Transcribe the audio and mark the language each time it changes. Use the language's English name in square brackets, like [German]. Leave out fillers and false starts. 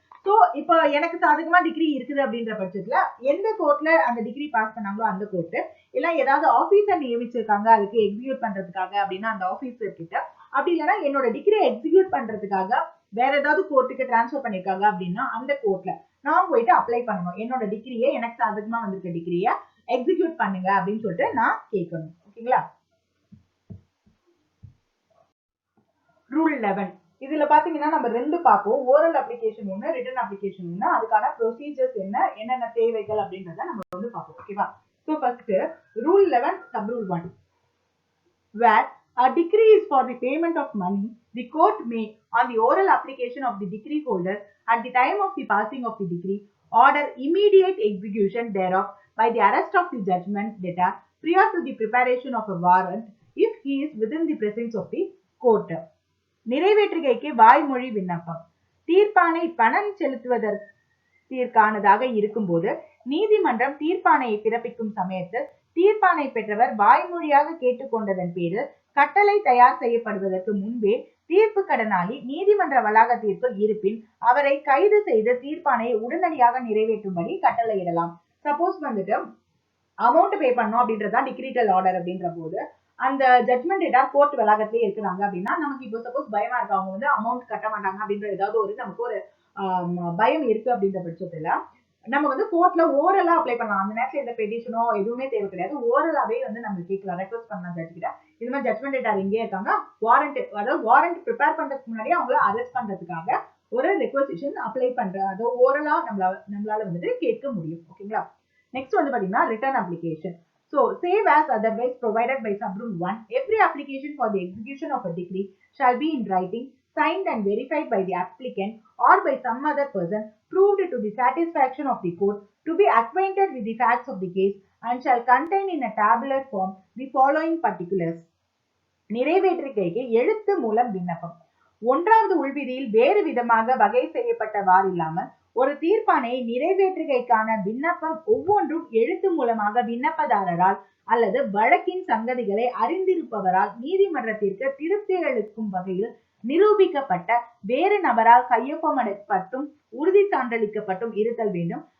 [Tamil] So இப்போ எனக்கு சாதகமா டிகிரி இருக்குது அப்படின்ற பட்சத்துல எந்த கோர்ட்ல அந்த டிகிரி பாஸ் பண்ணாங்களோ அந்த கோர்ட், இல்ல ஏதாவது ஆபீசர் நியமிச்சிருக்காங்க அதுக்கு எக்ஸிக்யூட் பண்றதுக்காக அப்படின்னா அந்த ஆபீசர் கிட்ட, அப்படி இல்லைன்னா என்னோட டிகிரி எக்ஸிக்யூட் பண்றதுக்காக வேற ஏதாவது கோர்ட்டுக்கு டிரான்ஸ்பர் பண்ணிருக்காங்க அப்படின்னா அந்த கோர்ட்ல நான் போயிட்டு அப்ளை பண்ணணும், என்னோட டிகிரியை எனக்கு சாதகமா வந்திருக்க டிகிரியை எக்ஸிக்யூட் பண்ணுங்க அப்படின்னு சொல்லிட்டு நான் கேட்கணும். ஓகேங்களா? ரூல் 11. இதுல பாத்தீங்கன்னா நம்ம 2 பார்ப்போம், ஓரல் அப்ளிகேஷன் ஒண்ணு, ரிட்டன் அப்ளிகேஷன் ஒண்ணு, அதுக்கான ப்ரொசீஜர்ஸ் என்னென்ன தேவைகள் அப்படின்றத நம்ம வந்து பார்ப்போம். ஓகேவா? [English] So first rule 11 sub rule 1, where a decree is for the payment of money, the court may, on the oral application of the decree holder at the time of the passing of the decree, order immediate execution thereof by the arrest of the judgment debtor prior to the preparation of a warrant if he is within the presence of the court. [Tamil] நிறைவேற்றுகைக்கு வாய்மொழி விண்ணப்பம். தீர்ப்பானை பணம் செலுத்துவதற்கானதாக இருக்கும்போது நீதிமன்றம் தீர்ப்பானையை பிறப்பிக்கும் சமயத்தில் தீர்ப்பானை பெற்றவர் வாய்மொழியாக கேட்டுக்கொண்டதன் பேரில் கட்டளை தயார் செய்யப்படுவதற்கு முன்பே தீர்ப்பு கடனாளி நீதிமன்ற வளாகத்திற்குள் இருப்பின் அவரை கைது செய்து தீர்ப்பானையை உடனடியாக நிறைவேற்றும்படி கட்டளையிடலாம். சப்போஸ் வந்துட்டு அமௌண்ட் பே பண்ணோம் அப்படின்றதான் டிக்ரீட்டல் ஆர்டர் அப்படின்ற போது அந்த ஜட்மெண்ட் டேட்டா கோர்ட் வளாகத்திலே இருக்கிறாங்க அப்படின்னா நமக்கு இப்போ சப்போஸ் பயமா இருக்கு, அவங்க வந்து அமௌண்ட் கட்ட மாட்டாங்க அப்படின்ற ஏதாவது ஒரு நமக்கு ஒரு பயம் இருக்கு அப்படின்ற பட்சத்துல நம்ம வந்து கோர்ட்ல ஓரலா அப்ளை பண்ணலாம். அந்த நேரத்துல எந்த பெட்டிஷனோ எதுவுமே தேவை கிடையாது. ஓரலாவே வந்து நம்ம கேட்கலாம், ரெக்வஸ்ட் பண்ணலாம் ஜட்ஜ் கிட்ட. இது மாதிரி ஜட்மெண்ட் டேட்டா எங்கே இருக்காங்க, வாரண்ட், அதாவது வாரண்ட் ப்ரிப்பேர் பண்றதுக்கு முன்னாடியே அவங்கள அரெஸ்ட் பண்றதுக்காக ஒரு ரெக்வஸ்டேஷன் அப்ளை பண்ற, அது ஓரலா நம்மளால வந்துட்டு கேட்க முடியும். ஓகேங்களா? நெக்ஸ்ட் வந்து பாத்தீங்கன்னா return application. [English] So, save as otherwise provided by sub-rule 1, every application for the execution of a decree shall be in writing, signed and verified by the applicant or by some other person, proved to the satisfaction of the court, to be acquainted with the facts of the case, and shall contain in a tabular form the following particulars. [Tamil] நிறைவேற்றுகைக்கு எழுத்து மூலம் விண்ணப்பம். ஒன்றாவது உள்விதியில் வேறு விதமாக வகை செய்யப்பட்டவாறில்லாமல் ஒரு தீர்ப்பானை நிறைவேற்றுகைக்கான விண்ணப்பம் ஒவ்வொன்றும் எழுத்து மூலமாக விண்ணப்பதாரரால் அல்லது வழக்கின் சங்கதிகளை அறிந்திருப்பவரால் நீதிமன்றத்திற்கு திருப்தி அளிக்கும் வகையில் நிரூபிக்கப்பட்ட வேறு நபரால் கையொப்பமிடப்பட்டும் உறுதி சான்றளிக்கப்பட்டும் இருத்தல் வேண்டும்.